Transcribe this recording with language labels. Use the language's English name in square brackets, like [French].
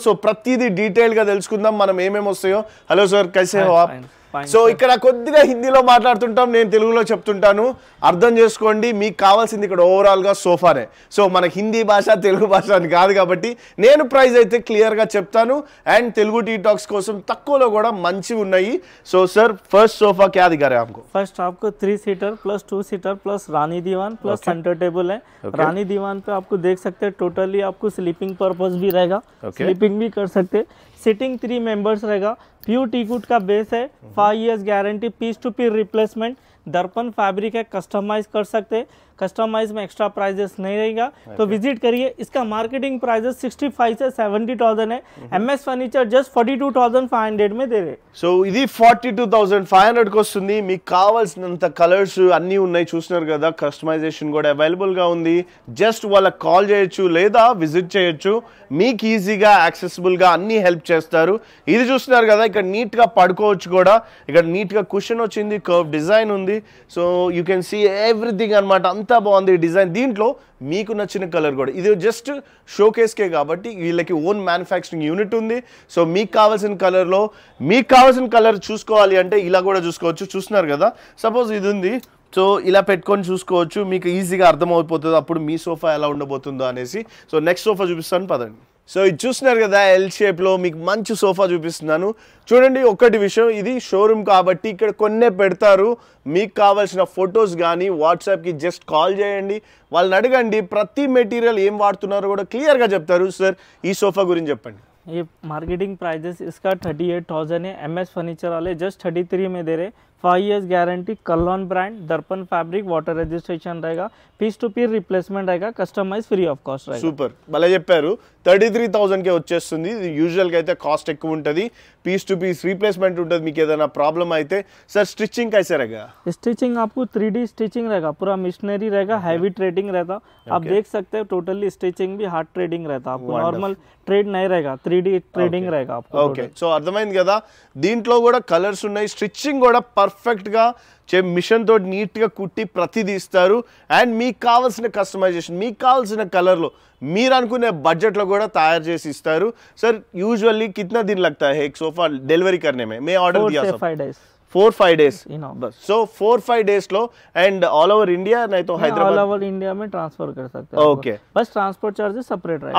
[Telugu] So ప్రతిదీ డీటెయిల్గా తెలుసుకుందాం మనం ఏమేమి వస్తాయో. హలో సార్, [Hindi] కైసే హో ఆప్? [Telugu] సో ఇక్కడ కొద్దిగా హిందీలో మాట్లాడుతుంటాం, నేను తెలుగులో చెప్తుంటాను, అర్థం చేసుకోండి. మీకు కావాల్సింది ఇక్కడ ఓవరాల్గా సోఫానే. సో మనకి హిందీ భాష తెలుగు భాష అని కాదు కాబట్టి నేను ప్రైస్ అయితే క్లియర్గా చెప్తాను. అండ్ తెలుగు టీ టాక్స్ కోసం తక్కువలో కూడా మంచివి ఉన్నాయి. [Hindi] సో सर फर्स्ट सोफा क्या दिखा रहे हैं आपको? फर्स्ट आपको 3 सीटर प्लस 2 सीटर प्लस रानी दीवान प्लस सेंटर टेबल है. रानी दीवान पे आपको देख सकते हैं टोटली आपको स्लीपिंग पर्पस भी रहेगा, स्लीपिंग भी कर सकते हैं. सिटिंग 3 मेंबर्स रहेगा. प्योर टीकवुड का बेस है, 5 years guarantee, piece to piece replacement. दर्पण फैब्रिक है, कस्टमाइज कर सकते हैं. कस्टमाइज में एक्स्ट्रा प्राइजेस नहीं रहेगा. तो विजिट करिए. इसका मार्केटिंग प्राइजेस 65 से 70,000 है. एमएस फर्नीचर जस्ट 42,500 में दे रहे. [Telugu] సో ఇది 42,500 కి వస్తుంది. మీకు కావాల్సినంత కలర్స్ అన్నీ ఉన్నాయి, చూస్తున్నారు కదా. కస్టమైజేషన్ కూడా అవైలబుల్గా ఉంది. జస్ట్ వాళ్ళకి కాల్ చేయొచ్చు లేదా విజిట్ చేయొచ్చు. మీకు ఈజీగా యాక్సెసిబుల్గా అన్నీ హెల్ప్ చేస్తారు. ఇది చూస్తున్నారు కదా, ఇక్కడ నీట్గా పడుకోవచ్చు కూడా. ఇక్కడ నీట్గా కుషన్ వచ్చింది, కర్వ్ డిజైన్ ఉంది. So you can see everything అనమాట. అంతా బాగుంది డిజైన్. దీంట్లో మీకు నచ్చిన కలర్ కూడా, ఇది జస్ట్ షోకేస్కే కాబట్టి వీళ్ళకి ఓన్ మ్యానుఫ్యాక్చరింగ్ యూనిట్ ఉంది. సో మీకు కావాల్సిన కలర్లో మీకు కావాల్సిన కలర్ చూసుకోవాలి అంటే ఇలా కూడా చూసుకోవచ్చు. చూస్తున్నారు కదా, సపోజ్ ఇది ఉంది, సో ఇలా పెట్టుకొని చూసుకోవచ్చు. మీకు ఈజీగా అర్థమైపోతుంది అప్పుడు మీ సోఫా ఎలా ఉండబోతుందో అనేసి. సో నెక్స్ట్ సోఫా చూపిస్తాను పదండి. సో ఇది చూస్తున్నారు కదా, ఎల్ షేప్లో మీకు మంచి సోఫా చూపిస్తున్నాను. చూడండి, ఒకటి విషయం, ఇది షోరూమ్ కాబట్టి ఇక్కడ కొన్నే పెడతారు. మీకు కావాల్సిన ఫొటోస్ కానీ వాట్సాప్కి జస్ట్ కాల్ చేయండి, వాళ్ళని అడగండి. ప్రతి మెటీరియల్ ఏం వాడుతున్నారో కూడా క్లియర్గా చెప్తారు. సార్ ఈ సోఫా గురించి చెప్పండి. [Hindi] ये मार्केटिंग प्राइजेस इसका 38,000 है. एमएस फर्नीचर वाले जस्ट 33 में दे रहे. 5 इयर्स गारंटी, कलॉन ब्रांड, दर्पण फैब्रिक, वाटर रजिस्ट्रेशन रहेगा, पीस टू पीस रिप्लेसमेंट रहेगा, कस्टमाइज फ्री ऑफ कॉस्ट रहेगा. [Telugu] సూపర్, భలే చెప్పారు. 33,000కే వచ్చేస్తుంది. ఇది యూజువల్గా అయితే కాస్ట్ ఎక్కువ ఉంటుంది. పీస్ టు పీస్ రీప్లేसमेंट ఉంటుంది. మీకు ఏదైనా ప్రాబ్లం అయితే. [Hindi] సార్ స్టిचिंग कैसे रहेगा? स्टिचिंग आपको 3D स्टिचिंग रहेगा, पूरा मिशनरी रहेगा, हैवी ट्रेडिंग रहता. आप देख सकते हैं टोटली स्टिचिंग भी हार्ड ट्रेडिंग रहता. आपको नॉर्मल ट्रेड नहीं रहेगा, 3D ट्रेडिंग रहेगा आपको. [Telugu] ఓకే, సో అర్థమైంది కదా. దీంట్లో కూడా కలర్స్ ఉన్నాయి. స్టిచ్చింగ్ కూడా పర్ఫెక్ట్గా మిషన్ తోటి నీట్గా కుట్టి ప్రతిదీ ఇస్తారు. అండ్ మీకు కావాల్సిన కస్టమైజేషన్, మీకు కావాల్సిన కలర్లో మీరు అనుకునే బడ్జెట్లో కూడా తయారు చేసి ఇస్తారు. [Hindi] సార్ యూजुअली कितना दिन लगता है एक सोफा डिलीवरी करने में? मैं ऑर्डर दिया 4-5 डेज. बस. सो 4-5 days low. And all over India, नहीं तो हैदराबाद, ऑल ओवर इंडिया में ट्रांसफर कर सकते हैं. ओके, बस ट्रांसपोर्ट चार्जेस सेपरेट रहेगा.